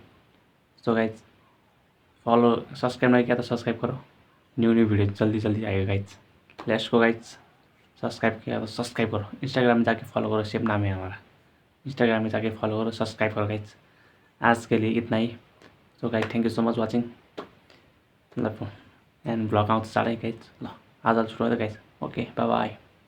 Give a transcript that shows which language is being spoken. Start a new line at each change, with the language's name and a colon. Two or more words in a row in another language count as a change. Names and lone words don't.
English: so guys follow subscribe
Hindi: नहीं किया तो सब्सक्राइब करो,
English: new video
Hindi: जल्दी आएगा गाइस।
English: let's go guys,
Hindi: सब्सक्राइब किया तो सब्सक्राइब करो, इंस्टाग्राम में जाके फॉलो करो, सेम नाम है हमारा, इंस्टाग्राम में जाके फॉलो करो, सब्सक्राइब करो गाइस। आज के लिए इतना ही।
English: so guys thank you so much watching.
Nepali: मतलब
English: end vlog
Nepali: आउँछ चाँडै गाइस। ल आज सुरु गाइस।
English: okay bye bye.